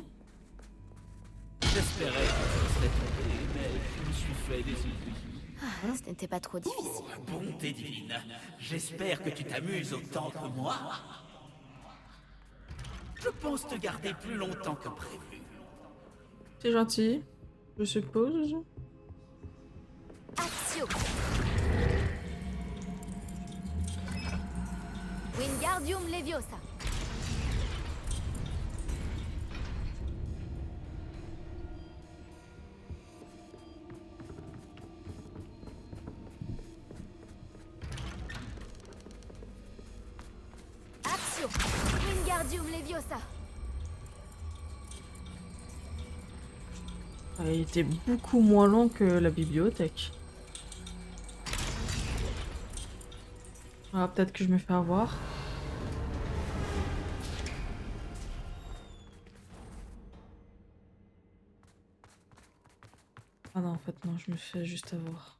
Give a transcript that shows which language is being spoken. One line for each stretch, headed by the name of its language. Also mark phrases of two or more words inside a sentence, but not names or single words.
French: j'espérais que tu serais tombé, mais je me suis fait des illusions. Ah, ce n'était pas trop difficile. Oh, bonté divine, j'espère que tu t'amuses autant que moi. Je pense te garder plus longtemps que prévu. C'est gentil, je suppose. Accio. Wingardium Leviosa. Accio. Wingardium Leviosa. Il était beaucoup moins long que la bibliothèque. Ah, peut-être que je me fais avoir. Ah non, en fait, non, je me fais juste avoir.